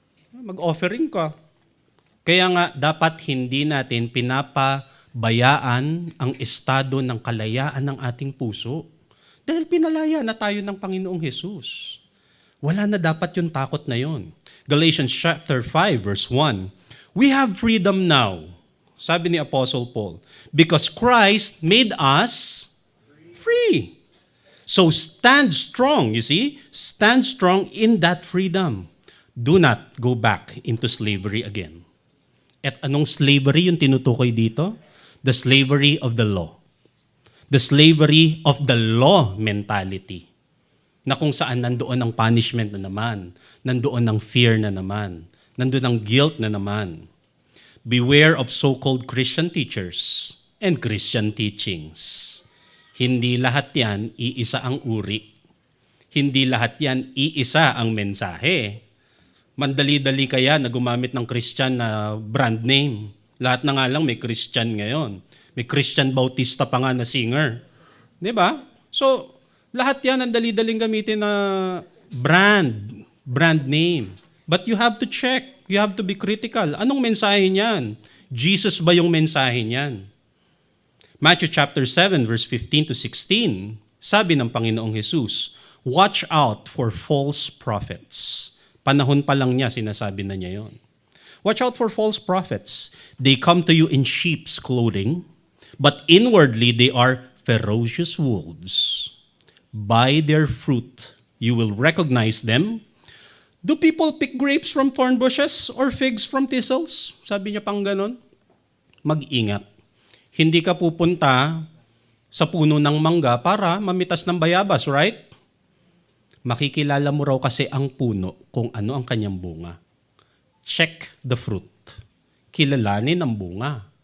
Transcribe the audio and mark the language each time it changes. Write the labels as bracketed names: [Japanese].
[Filipino] Mag-offering ka. Kaya nga, dapat hindi natin pinapabayaan ang estado ng kalayaan ng ating puso. Dahil pinalaya na tayo ng Panginoong Hesus. Wala na dapat yung takot na yon. [English] Galatians chapter 5 verse 1. We have freedom now, [Filipino] sabi ni [English] Apostle Paul, because Christ made us free. So stand strong, you see? Stand strong in that freedom. Do not go back into slavery again. [Filipino] At anong slavery yung tinutukoy dito? [English] The slavery of the law. The slavery of the law mentality. [Filipino] Na kung saan nandoon ang punishment na naman, nandoon ang fear na naman, nandoon ang guilt na naman. [English] Beware of so-called Christian teachers and Christian teachings. [Filipino] Hindi lahat yan iisa ang uri. Hindi lahat yan iisa ang mensahe. Mandali-dali kaya na gumamit ng Christian na brand name. Lahat na nga lang may Christian ngayon. May Christian Bautista pa nga na singer. Di ba? So, lahat yan ang dali-daling gamitin na brand name. [English] But you have to check. You have to be critical. [Filipino] Anong mensahe niyan? Jesus ba yung mensahe niyan? [English] Matthew chapter 7 verse 15 to 16, [Filipino] sabi ng Panginoong Jesus, [English] watch out for false prophets. [Filipino] Panahon pa lang niya, sinasabi na niya yon. [English] Watch out for false prophets. They come to you in sheep's clothing, but inwardly they are ferocious wolves. By their fruit you will recognize them. Do people pick grapes from thorn bushes or figs from thistles? [Filipino] Sabi niya pang ganon. Mag-ingat. Hindi ka pupunta sa puno ng mangga para mamitas ng bayabas, right? Makikilala mo raw kasi ang puno kung ano ang kanyang bunga. [English] Check the fruit. [Filipino] Kilalanin ang bunga.